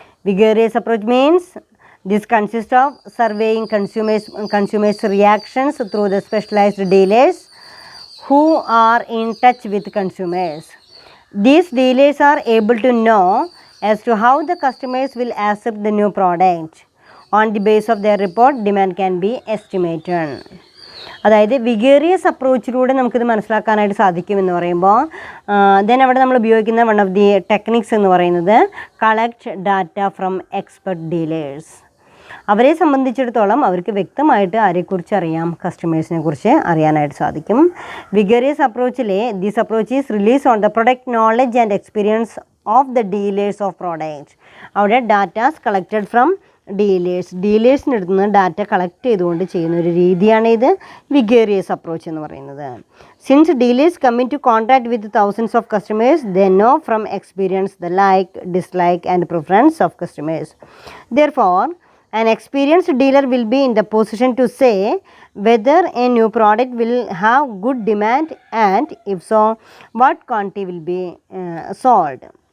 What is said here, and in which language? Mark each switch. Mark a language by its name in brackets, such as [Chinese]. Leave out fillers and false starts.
[English] Vigorous approach means this consists of surveying consumers reactions through the specialized dealers who are in touch with consumers. These dealers are able to know as to how the customers will accept the new product. On the basis of their report, demand can be estimated. [Malayalam] അതായത് വിഗേറിയസ് അപ്രോച്ചിലൂടെ നമുക്കിത് മനസ്സിലാക്കാനായിട്ട് സാധിക്കുമെന്ന് പറയുമ്പോൾ then അവിടെ നമ്മൾ ഉപയോഗിക്കുന്ന [English] one of the techniques [Malayalam] എന്ന് പറയുന്നത് [English] Collect data from expert dealers. [Malayalam] അവരെ സംബന്ധിച്ചിടത്തോളം അവർക്ക് വ്യക്തമായിട്ട് ആരെക്കുറിച്ച് അറിയാം, കസ്റ്റമേഴ്സിനെ കുറിച്ച് അറിയാനായിട്ട് സാധിക്കും. [English] Vicarious അപ്രോച്ചിലെ this approach is relies on the product knowledge and experience of the dealers of product. [Malayalam] അവിടെ [English] datas collected from [Malayalam] ഡീലേഴ്സിൻ്റെ അടുത്ത് നിന്ന് ഡാറ്റ കളക്ട് ചെയ്തുകൊണ്ട് ചെയ്യുന്ന ഒരു രീതിയാണ് ഇത് വിഗേറിയസ് അപ്രോച്ച് എന്ന് പറയുന്നത്. [English] Since dealers come in to contact with thousands of customers, they know from experience the like, dislike and preference of customers. Therefore, an experienced dealer will be in the position to say whether a new product will have good demand and if so, what quantity will be sold.